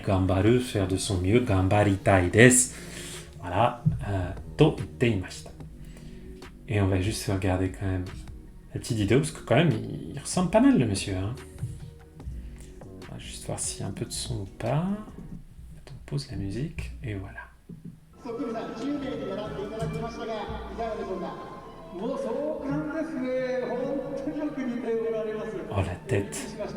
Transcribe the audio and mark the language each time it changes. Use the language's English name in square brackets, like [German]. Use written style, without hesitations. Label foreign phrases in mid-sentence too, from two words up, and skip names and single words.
[French] Gambaru, faire de son mieux. [Japanese] 頑張りたいです. Voilà. と言っていました. [French] Et on va juste regarder quand même la petite vidéo, parce que quand même, il ressemble pas mal, le monsieur. Hein. On va juste voir s'il y a un peu de son ou pas. On pose la musique, et voilà. Oh, la tête.